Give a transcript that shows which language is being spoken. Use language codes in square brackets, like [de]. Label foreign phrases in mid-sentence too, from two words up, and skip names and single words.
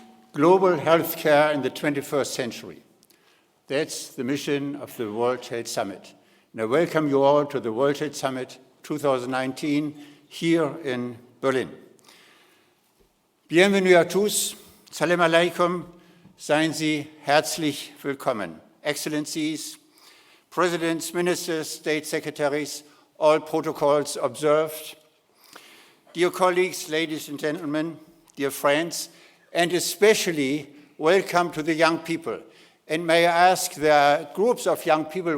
[en] global healthcare in the 21st century. That's the mission of the World Health Summit. And I welcome you all to the World Health Summit 2019 here in Berlin. [fr] Bienvenue à tous, [ar] سلام عليكم, [de] seien Sie herzlich willkommen. [en] Excellencies, presidents, ministers, state secretaries, all protocols observed. Dear colleagues, ladies and gentlemen, dear friends, and especially welcome to the young people. And may I ask, there are groups of young people.